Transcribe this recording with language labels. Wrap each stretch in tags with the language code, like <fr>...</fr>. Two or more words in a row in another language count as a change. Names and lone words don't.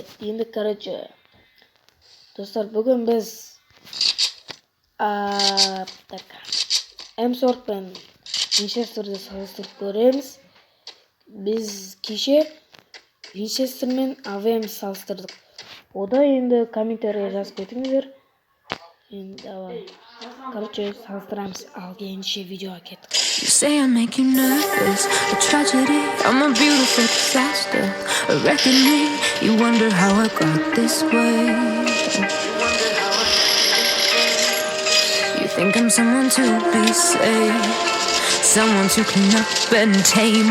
<kk>Енді короче достар, бүгін біз М40 пен Винчестерді салыстырып көреміз. Біз кеше Винчестер мен АВМ салыстырдық. Ода енді комментария жазып кетіңіздер. Енді</kk> <ru>давай. Короче,</ru> <kk>салыстырамыз. Ал келгенше видеоға кеттік.</kk> <en>You say I make you nervous, a tragedy, I'm a beautiful disaster, a reckoning. You wonder how I got this way. You think I'm someone to be saved, someone to clean up and tame.</en>